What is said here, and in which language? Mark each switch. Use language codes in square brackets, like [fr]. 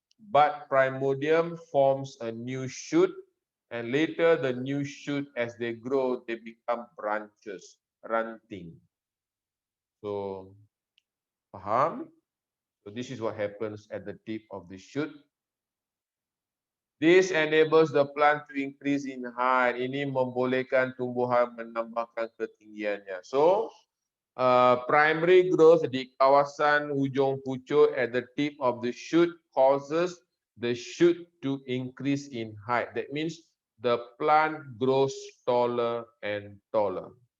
[en] Bud primordium forms a new shoot, and later the new shoot, as they grow, they become branches, ranting. So, faham? So this is what happens at the tip of the shoot. This enables the plant to increase in height. [ms] Ini membolehkan tumbuhan menambahkan ketinggiannya. [en] So, primary growth [ms] di kawasan hujung pucuk [en] at the tip of the shoot causes the shoot to increase in height. That means the plant grows taller and taller.